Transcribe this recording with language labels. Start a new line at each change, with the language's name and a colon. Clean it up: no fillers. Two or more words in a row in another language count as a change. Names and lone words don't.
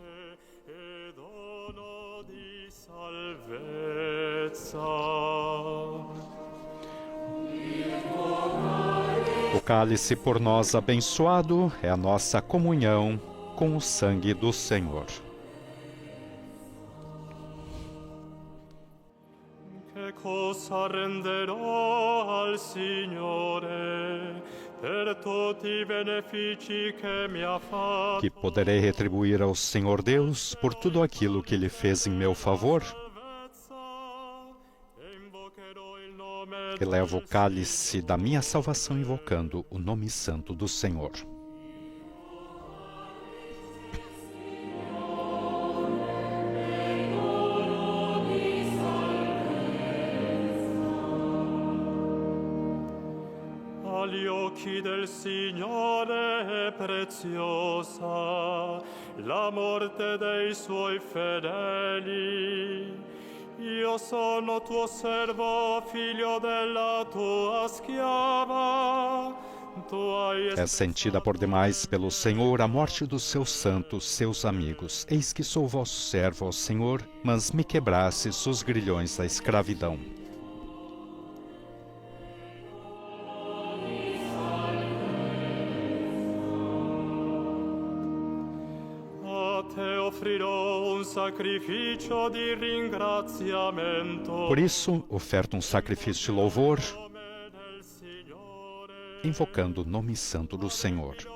Portuguese: O cálice por nós abençoado é a nossa comunhão com o sangue do Senhor.
Italian: Che cosa renderò al Signore per tutti i benefici che mi ha fatto?
Portuguese: Que poderei retribuir ao Senhor Deus por tudo aquilo que Ele fez em meu favor? Elevo o cálice da minha salvação invocando o nome santo do Senhor.
Italian: Agli occhi del Signore è preziosa la morte dei suoi fedeli. Io sono tuo servo, figlio della tua schiava.
Portuguese: É sentida por demais pelo Senhor a morte dos seus santos, seus amigos. Eis que sou vosso servo, ó Senhor, mas me quebrastes os grilhões da escravidão. Por isso, oferto um sacrifício de louvor, invocando o nome santo do Senhor.